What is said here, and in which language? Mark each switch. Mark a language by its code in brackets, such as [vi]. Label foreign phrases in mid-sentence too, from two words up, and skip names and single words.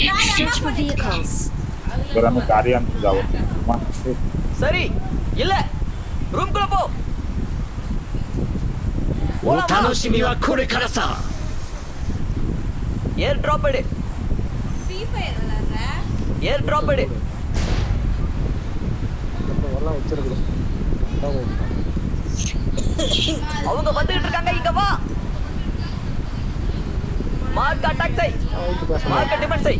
[en] Search for vehicles. Berani karyan jawab. [ta] சரி இல்ல ரூம் குள்ள போ. [ja] お楽しみはこれからさ。 [en] air drop [ta] எடு. Free Fire விளையாடுற? [en] air drop [ta] எடு. எல்லாம் வச்சிருக்கேன். அவங்க வந்துட்டு இருக்காங்க இங்க வா. [en] mark attack [ta] செய். [en] mark defense [ta] செய்.